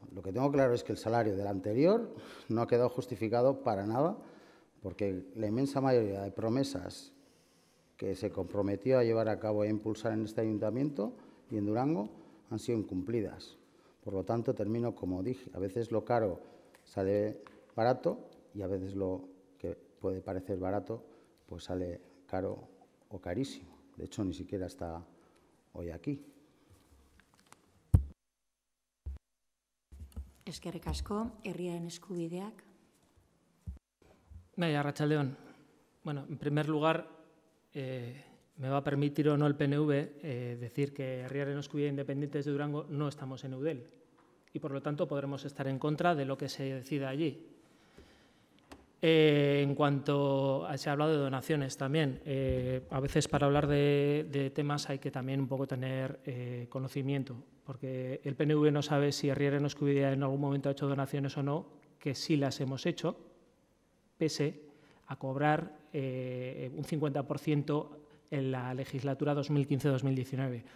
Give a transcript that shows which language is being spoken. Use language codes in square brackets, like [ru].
[es] Lo que tengo claro es que el salario del anterior no ha quedado justificado para nada, porque la inmensa mayoría de promesas que se comprometió a llevar a cabo e impulsar en este ayuntamiento y en Durango han sido incumplidas. Por lo tanto, termino como dije, a veces lo caro sale barato y a veces lo que puede parecer barato pues sale caro o carísimo. De hecho, ni siquiera está hoy aquí. [eu] Eskerrik asko, herriaren eskubideak. Arratsaldeon. [es] Bueno, en primer lugar, me va a permitir o no el PNV decir que Herriaren Eskubidea Independientes de Durango no estamos en Eudel y, por lo tanto, podremos estar en contra de lo que se decida allí. En cuanto se ha hablado de donaciones también, a veces para hablar de temas hay que también un poco tener conocimiento, porque el PNV no sabe si Herriaren Eskubidea en algún momento ha hecho donaciones o no, que sí las hemos hecho, pese a cobrar un 50% en la legislatura 2015-2019.